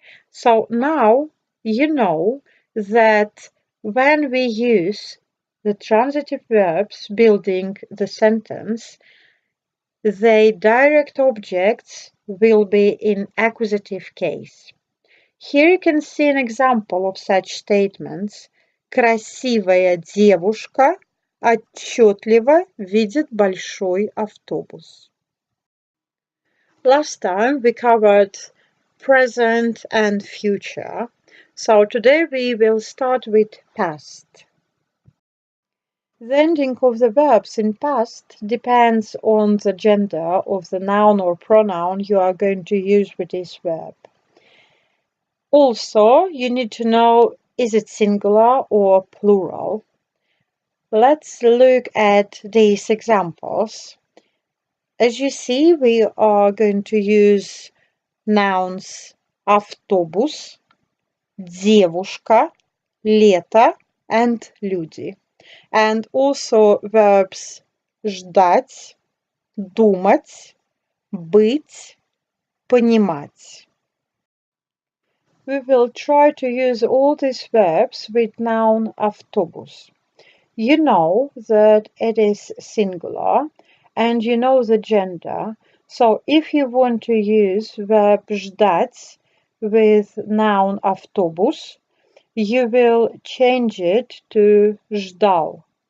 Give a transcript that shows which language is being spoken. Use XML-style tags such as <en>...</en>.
<en>So now you know that when we use the transitive verbs building the sentence, the direct objects will be in accusative case. Here you can see an example of such statements.</en> <ru>Красивая девушка отчетливо видит большой автобус.</ru> <en>Last time we covered present and future, so today we will start with past. The ending of the verbs in past depends on the gender of the noun or pronoun you are going to use with this verb. Also, you need to know, is it singular or plural? Let's look at these examples. As you see, we are going to use nouns автобус, девушка, лето, and люди. And also verbs ждать, думать, быть, понимать. We will try to use all these verbs with noun автобус. You know that it is singular and you know the gender. So if you want to use verb ждать with noun автобус, you will change it to ждал.</en>